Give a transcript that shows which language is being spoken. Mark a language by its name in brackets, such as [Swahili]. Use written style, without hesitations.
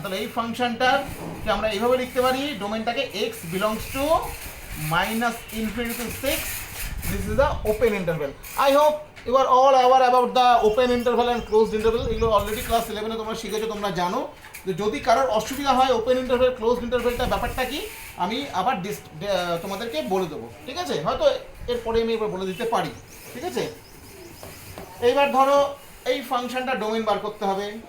[Bangla] তাহলে এই ফাংশনটার কি আমরা এইভাবে লিখতে পারি, ডোমেনটাকে [English] x belongs to -infinity to 6. This is the open interval. I hope you are all aware about the open interval and closed interval. [Bangla] এগুলো অলরেডি ক্লাস 11 এ তোমরা শিখেছো, তোমরা জানো। তো যদি কারোর অসুবিধা হয় ওপেন ইন্টারভ্যাল ক্লোজড ইন্টারভ্যালটা ব্যাপারটা কি আমি আবার তোমাদেরকে বলে দেবো, ঠিক আছে? হয়তো এরপরে আমি এবার বলে দিতে পারি, ঠিক আছে? এইবার ধরো এই ফাংশনটা ডোমেন বার করতে হবে।